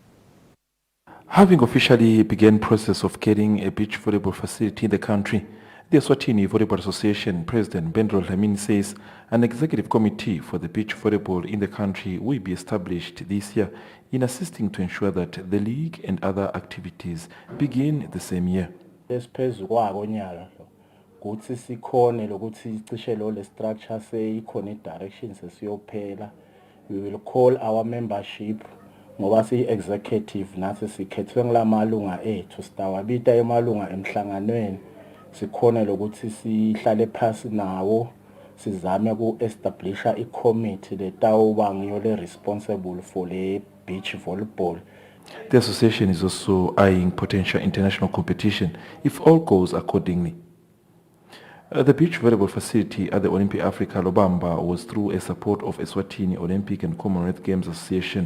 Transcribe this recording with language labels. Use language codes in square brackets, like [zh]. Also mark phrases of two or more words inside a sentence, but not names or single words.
[en] Having officially begun process of getting a beach volleyball facility in the country, The Eswatini Volleyball Association President Bendro Lamin says an executive committee for the beach volleyball in the country will be established this year in assisting to ensure that the league and other activities begin the same year. [ss] Esiphezu kwako nyalo kuthi sikhone lokuthi cishe lo le structure seyikhona i-direction sesiyophela. [en] We will call our membership [ss] ngoba si-executive nathi sikhethwe nglamalunga ethu sitawabita emalunga emhlanganweni sikhone lokuthi sihlale phasi nawo sizame ku-establisha i-committee letawuba ngiyo le- [en] responsible for [ss] le [en] beach volleyball. The association is also eyeing potential international competition if all goes accordingly. The beach volleyball facility at the Olympic Africa Lobamba was through a support of Eswatini Olympic and Commonwealth Games Association.